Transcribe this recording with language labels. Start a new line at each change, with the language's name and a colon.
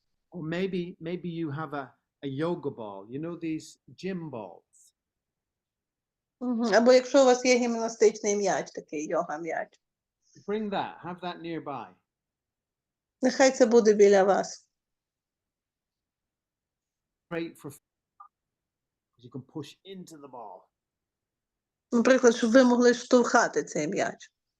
English: Or maybe you have a yoga ball. You know these gym balls?
Ukrainian: Або якщо у вас є гімнастичний м'яч, такий йога-м'яч.
English: Bring that. Have that nearby.
Ukrainian: Нехай це буде біля вас.
English: Great for you can push into the ball.
Ukrainian: Наприклад, щоб ви могли штовхати цей м'яч.